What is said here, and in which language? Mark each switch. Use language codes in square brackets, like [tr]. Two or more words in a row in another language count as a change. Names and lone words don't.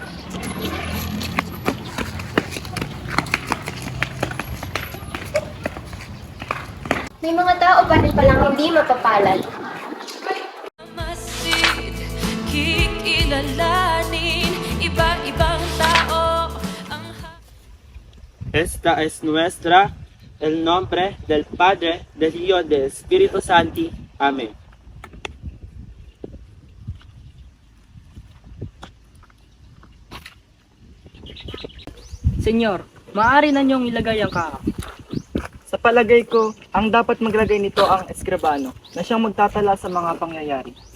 [tl] May mga tao pa rin palang hindi mapapalad. Masid, kikilalanin, iba-ibang tao. [es] Esta es nuestra, el nombre del Padre, del Hijo, del Espíritu Santo. Amen. [tl] Senyor, maaari na niyong ilagay ang kaha. Sa palagay ko, ang dapat maglagay nito ang eskribano na siyang magtatala sa mga pangyayari.